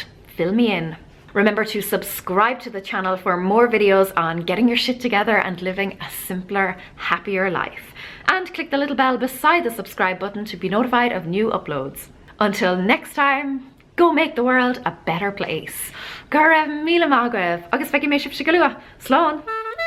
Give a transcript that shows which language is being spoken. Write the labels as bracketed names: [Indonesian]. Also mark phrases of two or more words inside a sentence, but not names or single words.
[English] Fill me in. Remember to subscribe to the channel for more videos on getting your shit together and living a simpler, happier life. And click the little bell beside the subscribe button to be notified of new uploads. Until next time, go make the world a better place. [Irish] Go raibh míle maith agaibh, agus feicim mé sibh go luath. Slán!